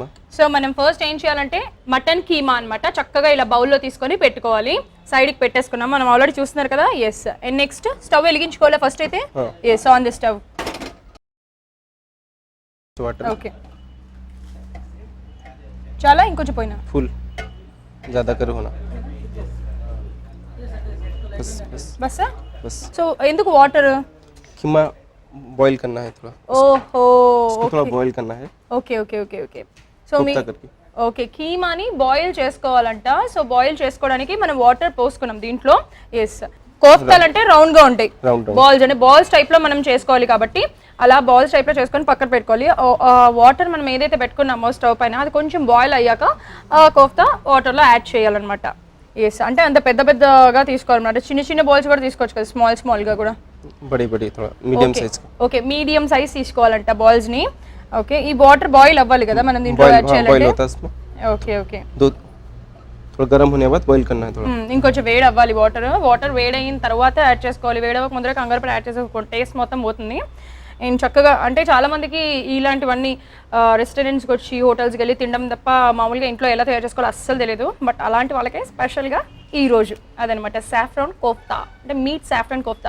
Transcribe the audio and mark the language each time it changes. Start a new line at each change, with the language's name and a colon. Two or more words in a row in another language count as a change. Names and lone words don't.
Telugu: సో మనం ఫస్ట్ ఏం చేయాలంటే మటన్ కీమా అనమాట చక్కగా ఇలా బౌల్లో తీసుకొని పెట్టుకోవాలి. సైడ్కి పెట్టేసుకున్నాం, మనం ఆల్రెడీ చూస్తున్నారు కదా. ఎస్.
English: and next stove
Telugu: వెలిగించుకోవాలి ఫస్ట్ అయితే.
English: yes, on the stove.
Telugu: ఓకే, చాలా ఇంకొంచెం పోయినా
Hindi: ఫుల్ ज़्यादा करो होना बस बस बस बस.
Telugu: సో ఎందుకు వాటర్?
Hindi: कीमा बॉईल करना है थोड़ा.
Telugu: ఓహో,
Hindi: इसको थोड़ा बॉईल करना है.
Telugu: ఓకే ఓకే ఓకే ఓకే. సో మీ
Hindi: कोफ्ता करके.
Telugu: ఓకే, కీమాని బాయిల్ చేసుకోవాలంట. సో బాయిల్ చేసుకోవడానికి మనం వాటర్ పోసుకున్నాం దీంట్లో. ఎస్, కోఫ్తాలు అంటే రౌండ్ గా ఉంటాయి, బాల్స్ అంటే
English: balls type
Telugu: లో మనం చేసుకోవాలి కాబట్టి అలా
English: balls type
Telugu: లో చేసుకొని పక్కన పెట్టుకోవాలి. వాటర్ మనం ఏదైతే పెట్టుకున్నామో స్టవ్ పైన అది కొంచెం బాయిల్ అయ్యాక కోఫ్తా వాటర్ లో యాడ్ చేయాలన్నమాట. ఎస్, అంటే అంత పెద్ద పెద్దగా తీసుకోవాలన్నమాట. చిన్న చిన్న బాల్స్ కూడా తీసుకోవచ్చు కదా,
English: small small
Telugu: గా కూడా.
Hindi: बड़ी बड़ी थोड़ा
English: medium size.
Telugu: ఓకే,
English: medium size
Telugu: తీసుకోవాలంట బాల్స్ ని. ఓకే, ఈ వాటర్ బాయిల్ అవ్వాలి కదా మనం దీంట్లో యాడ్ చేయాలంటే. ఓకే ఓకే,
Hindi: थोड़ा गर्म होने के बाद बॉईल करना है थोड़ा.
Telugu: ఇంకొంచెం వేడి అవ్వాలి వాటర్ వేడైన తర్వాత యాడ్ చేసుకోవాలి. వేడవక ముందర కంగారు పడి యాడ్ చేసుకోవాలి, టేస్ట్ మొత్తం పోతుంది. అండ్ చక్కగా అంటే చాలా మందికి ఇలాంటివన్నీ రెస్టారెంట్స్కి వచ్చి హోటల్స్కి వెళ్ళి తినడం తప్ప మామూలుగా ఇంట్లో ఎలా తయారు చేసుకోవాలో అస్సలు తెలియదు. బట్ అలాంటి వాళ్ళకే స్పెషల్గా ఈరోజు అదనమాట సాఫ్రాన్ కోఫ్తా, అంటే మీట్ సాఫ్రాన్ కోఫ్తా.